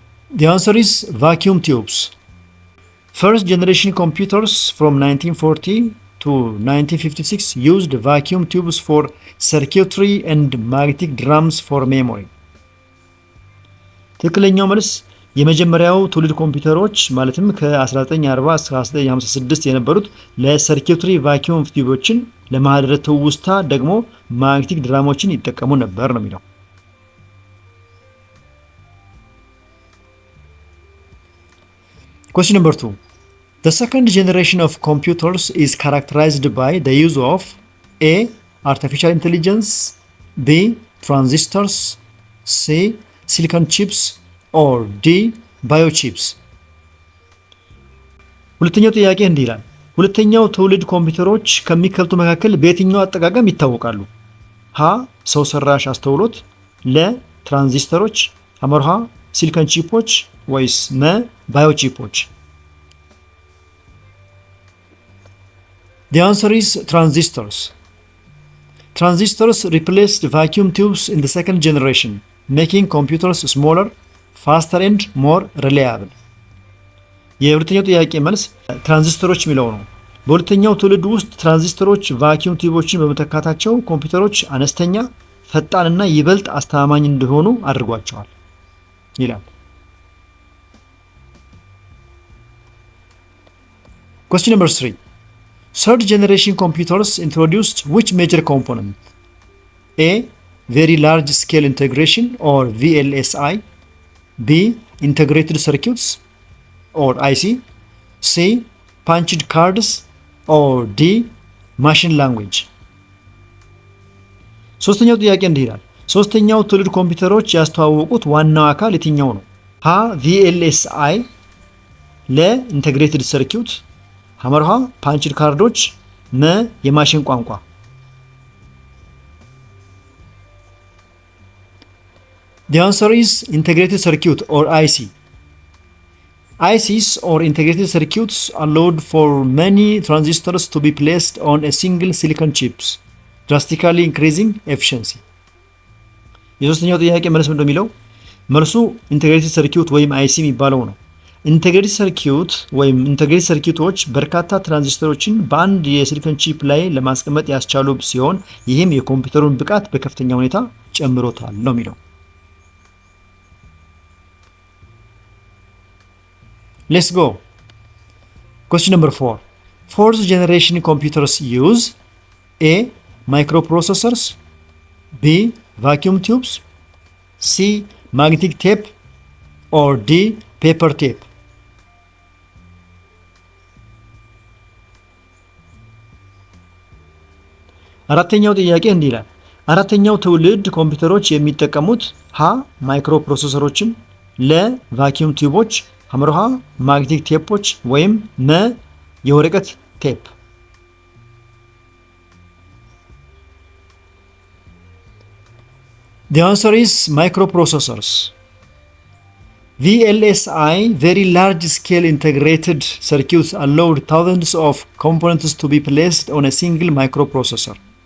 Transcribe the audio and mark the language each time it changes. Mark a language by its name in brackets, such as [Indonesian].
[English] The answer is vacuum tubes. First generation computers from 1940 to 1956 used vacuum tubes for circuitry and magnetic drums for memory. [Amharic] ትክክለኛው መልስ የመጀመሪያው ትውልድ ኮምፒውተሮች ማለትም ከ1940 እስከ 1956 የነበሩት ለሰርኪትሪ ቫኪዩም ቲዩቦችን ለማህደረ ትውስታ ደግሞ ማግኔቲክ ድራሞችን ይጠቀሙ ነበር ነው የሚለው። [English] Question number 2. The second generation of computers is characterized by the use of A. Artificial intelligence. B. Transistors. C. Silicon chips. Or D. Biochips. [Amharic] ሁለተኛው ጥያቄ እንዲህ ይላል። ሁለተኛው ትውልድ ኮምፒውተሮች ከሚከብቱ መካከል በየትኛው አጠቃቀም ይታወቃሉ? ሀ. ሰው ሰራሽ አስተውሎት፣ ለ. ትራንዚስተሮች፣ ሐመርሃ ሲሊኮን ቺፖች ወይስ መ. ባዮቺፖች? [English] The answer is transistors. Transistors replaced vacuum tubes in the second generation, making computers smaller, faster and more reliable. [Amharic] የሁለተኛው ጥያቄ መልስ ትራንዚስተሮች የሚለው ነው። በሁለተኛው ትውልድ ውስጥ ትራንዚስተሮች ቫኪዩም ቲዩቦችን በመተካታቸው ኮምፒውተሮች አነስተኛ፣ ፈጣንና ይበልጥ አስተማማኝ እንዲሆኑ አድርጓቸዋል ይላል። [English] Question number 3. Third generation computers introduced which major component? A. Very large scale integration or VLSI. B. Integrated circuits or IC. C. Punched cards or D. Machine language. [Amharic] ሶስተኛው ጥያቄ እንዲህ ይላል። ሶስተኛው ትውልድ ኮምፒውተሮች ያስተዋወቁት ዋናው አካል የትኛው ነው? ሀ. VLSI፣ ለ. ኢንተግሬትድ ሰርኪዩት፣ ሐመርሃ ፓንችድ ካርዶች፣ መ. የማሽን ቋንቋ። [English] The answer is integrated circuit or IC. ICs or integrated circuits allowed for many transistors to be placed on a single silicon chips, drastically increasing efficiency. [Amharic] የሶስተኛው ጥያቄ መልስ ምንድነው የሚለው? መልሱ ኢንተግሬትድ ሰርኪዩት ወይም አይሲ የሚባለው ነው። ኢንተግሬትድ ሰርኪዩት ወይም ኢንተግሬትድ ሰርኪዩቶች በርካታ ትራንዚስተሮችን በአንድ የሲሊኮን ቺፕ ላይ ለማስቀመጥ ያስቻሉ ሲሆን ይህም የኮምፒውተሩን ብቃት በከፍተኛ ሁኔታ ጨምሮታል ነው የሚለው። [English] Let's go. Question number 4. Fourth generation computers use A. Microprocessors. B. Vacuum tubes. C. Magnetic tape. Or D. Paper tape. [Amharic] አራተኛው ጥያቄ እንዲህ ይላል። አራተኛው ትውልድ ኮምፒውተሮች የሚጠቀሙት ሀ. ማይክሮፕሮሰሰሮችን፣ ለ. ቫኪዩም ቲዩቦች፣ ሐመርሃ ማግኔቲክ ቴፖች ወይም መ. የወረቀት ቴፕ። [English] The answer is microprocessors. VLSI, very large scale integrated circuits, allowed thousands of components to be placed on a single microprocessor.